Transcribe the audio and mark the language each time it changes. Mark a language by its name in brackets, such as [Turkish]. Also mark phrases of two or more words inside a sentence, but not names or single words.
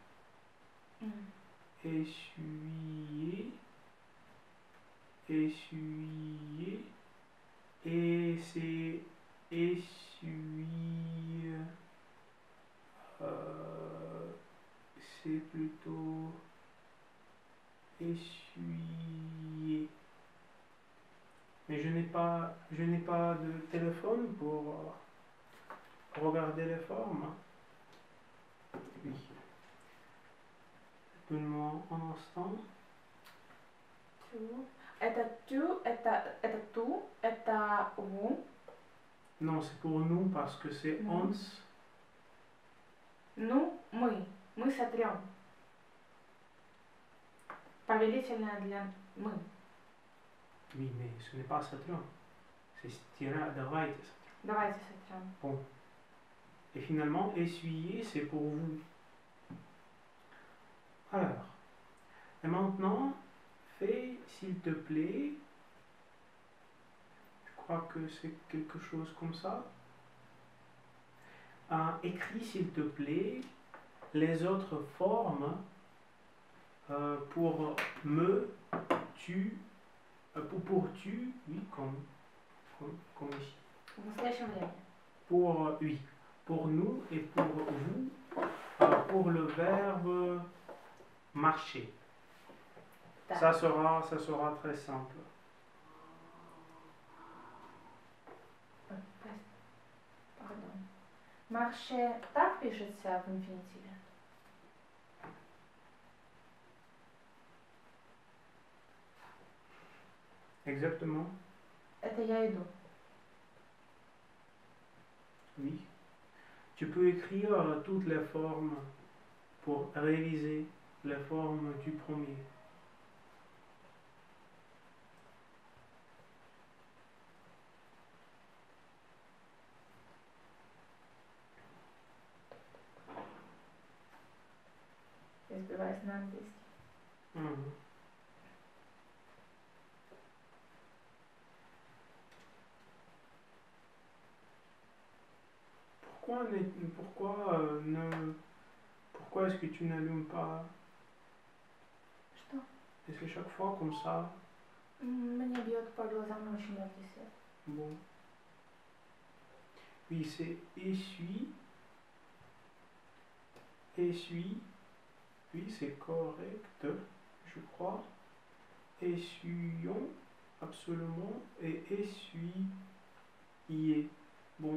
[French] Essuyer, et c'est essuie, c'est plutôt essuyer. Mais je n'ai pas de téléphone pour regarder les formes. Oui. Donne-moi un instant. [Russian] Это тю, это ту, это vous. [French] Non, c'est pour nous parce que c'est ons. [Russian] Ну, мы сотрем. Повелительное для мы. [French] Oui, mais ce n'est pas сотрем. C'est [Russian] давайте сотрем. Давайте сотрем. [French] Bon. Et finalement, essuyer, c'est pour vous. Alors, et maintenant, fais, s'il te plaît, je crois que c'est quelque chose comme ça. Écris, s'il te plaît, les autres formes pour me, tu, pour tu, oui, comme ici. [Russian] В настоящем времени. [French] Pour, oui, pour nous et pour vous, pour le verbe marcher. Ça sera très simple. Pardon. Marcher, [Russian] так пишется в инфинитиве? [French] Exactement. [Russian] Это я иду. [French] Oui. Tu peux écrire toutes les formes pour réviser les formes du premier. [Russian] Я сбиваюсь на английский. [French] Pourquoi est-ce que tu n'allumes pas? [Russian] Что? [French] Est-ce que chaque fois comme ça? [Russian] Мне бьет по глазам очень яркий свет. [French] Bon. Oui, c'est essuie. Oui, c'est correct, je crois. Essuyons, absolument. Et essuyer. Bon.